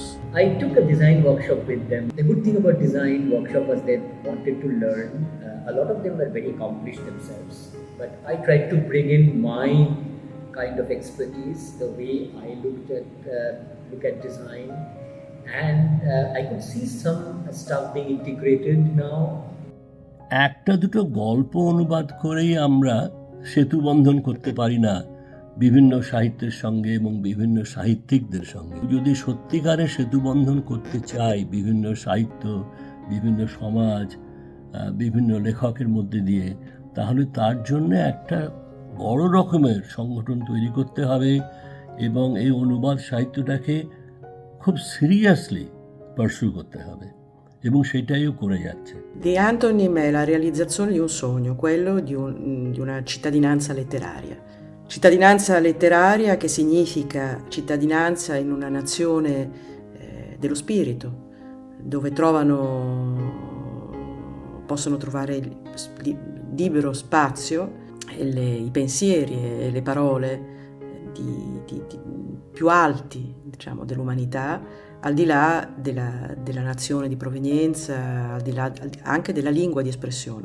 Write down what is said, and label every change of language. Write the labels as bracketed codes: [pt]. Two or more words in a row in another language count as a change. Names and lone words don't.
[en] I took a design workshop with them. The good thing about design workshop was they wanted to learn. A lot of them were very accomplished themselves, but I tried to bring in my kind of expertise, the way I look at design, and I could see some stuff being integrated now. [bn] একটা দুটো গল্প অনুবাদ করেই আমরা সেতু বন্ধন করতে পারি না বিভিন্ন সাহিত্যের সঙ্গে এবং বিভিন্ন সাহিত্যিকদের সঙ্গে। যদি সত্যিকারের সেতু বন্ধন করতে চাই বিভিন্ন সাহিত্য, বিভিন্ন সমাজ, বিভিন্ন লেখকের মধ্যে দিয়ে, তাহলে তার জন্য একটা বড় রকমের সংগঠন তৈরি করতে হবে এবং এই অনুবাদ সাহিত্যটাকে খুব [en] seriously pursue [bn] করতে হবে এবং সেটাইও করে যাচ্ছে। [it] The Antonym è la realizzazione di un sogno, quello di una cittadinanza letteraria. Cittadinanza letteraria che significa cittadinanza in una nazione dello spirito, dove possono trovare libero spazio i pensieri e le parole più alti, diciamo, dell'umanità, al di là della nazione di provenienza, al di là anche della lingua di espressione.